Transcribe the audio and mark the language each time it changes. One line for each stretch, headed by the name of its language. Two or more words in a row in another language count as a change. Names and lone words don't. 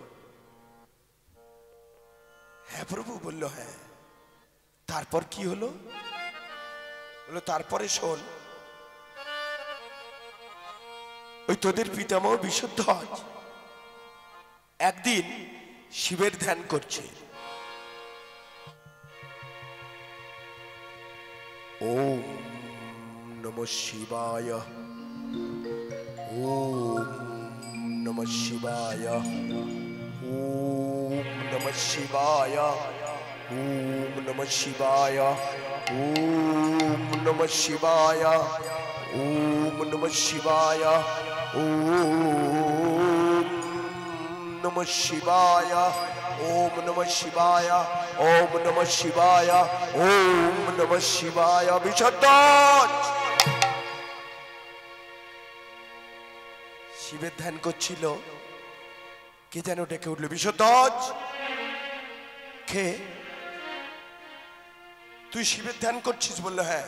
Bangla: হ্যাঁ প্রভু। বলল হ্যাঁ। তারপর কি হলো? বললো তারপরে শোন, ওই তোদের পিতামহ বিষধ্বজ একদিন শিবের ধ্যান করছে।
Sanskrit: ওম নমঃ শিবায়, ওম নমঃ শিবায়, ওম নমঃ শিবায়, ওম নমঃ শিবায়, ওম নমঃ শিবায়, ওম নমঃ শিবায়, ওম নমঃ শিবায়, ওম নমঃ শিবায়, ওম নমঃ শিবায়, ওম নমঃ শিবায়।
Bangla: বিসর্জন। শিবের ধ্যান করছিল, কে যেন ডেকে উঠলো, বিসর্জন। কে? তুই শিবের ধ্যান করছিস? বললো হ্যাঁ।